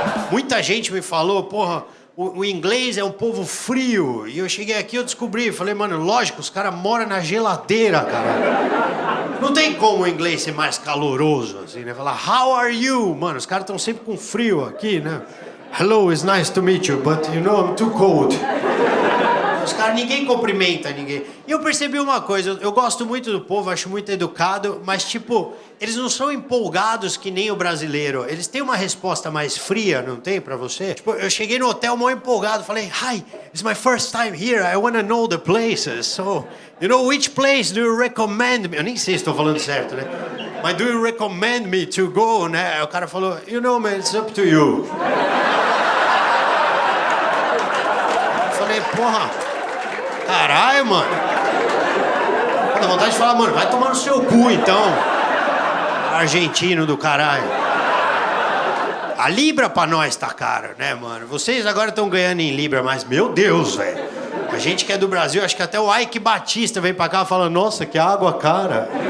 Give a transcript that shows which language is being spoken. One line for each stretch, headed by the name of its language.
Portuguese: Muita gente me falou, porra, o inglês é um povo frio. E eu cheguei aqui e eu descobri. Falei, mano, lógico, os caras moram na geladeira, cara. Não tem como o inglês ser mais caloroso, assim, né? Falar,
English: how are you?
Portuguese: Mano, os caras estão sempre com frio aqui, né?
English: Hello, it's nice to meet you, but you know, I'm too cold.
Portuguese: Os caras, ninguém cumprimenta ninguém. E eu percebi uma coisa, eu gosto muito do povo, acho muito educado, mas tipo, eles não são empolgados que nem o brasileiro. Eles têm uma resposta mais fria, não tem, pra você? Tipo, eu cheguei no hotel mó empolgado, falei,
English: hi, it's my first time here, I wanna know the places. So, you know, which place do you recommend me?
Portuguese: Eu nem sei se estou falando certo, né?
English: Mas do you recommend me to go,
Portuguese: né? Aí o cara falou,
English: you know, man, it's up to you.
Portuguese: Eu falei, porra, caralho, mano. Dá vontade de falar, mano, vai tomar no seu cu, então. Argentino do caralho. A Libra pra nós tá cara, né, mano? Vocês agora estão ganhando em Libra, mas, meu Deus, velho. A gente que é do Brasil, acho que até o Ike Batista vem pra cá e fala, nossa, que água cara.